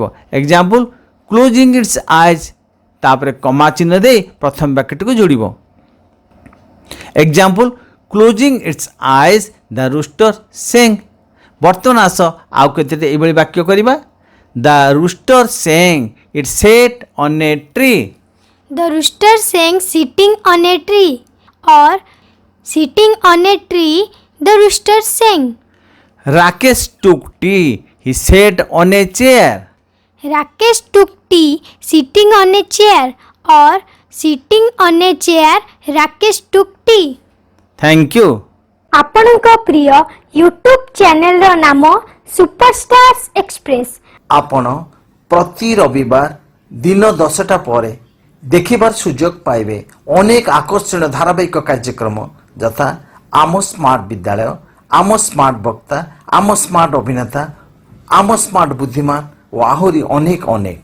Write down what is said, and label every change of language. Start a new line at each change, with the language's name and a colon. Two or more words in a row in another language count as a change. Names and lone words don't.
English: example closing its eyes,
Odia: ତାପରେ କମା ଚିହ୍ନ ଦେଇ ପ୍ରଥମ ବାକ୍ୟଟିକୁ ଯୋଡ଼ିବ।
English: example closing its eyes the rooster sang.
Odia: ବର୍ତ୍ତମାନ ଆସ ଆଉ କେତେଟା ଏଇଭଳି ବାକ୍ୟ କରିବା।
English: the rooster sang it sat on a tree. The rooster sang sitting on a tree, or sitting on a tree the rooster sang. Rakesh took tea, he sat on a chair. Rakesh took tea sitting on a chair, or sitting on a chair Rakesh took tea. Thank you.
Odia: ଆପଣଙ୍କ ପ୍ରିୟ ୟୁଟ୍ୟୁବ୍ ଚ୍ୟାନେଲର ନାମ ସୁପରଷ୍ଟାର୍ସ ଏକ୍ସପ୍ରେସ୍। ଆପଣ ପ୍ରତି ରବିବାର ଦିନ 10ଟା ପରେ ଦେଖିବାର ସୁଯୋଗ ପାଇବେ ଅନେକ ଆକର୍ଷଣୀୟ ଧାରାବାହିକ କାର୍ଯ୍ୟକ୍ରମ ଯଥା ଆମ ସ୍ମାର୍ଟ ବିଦ୍ୟାଳୟ, ଆମ ସ୍ମାର୍ଟ ବକ୍ତା, ଆମ ସ୍ମାର୍ଟ ଅଭିନେତା, ଆମ ସ୍ମାର୍ଟ ବୁଦ୍ଧିମାନ ଓ ଆହୁରି ଅନେକ ଅନେକ।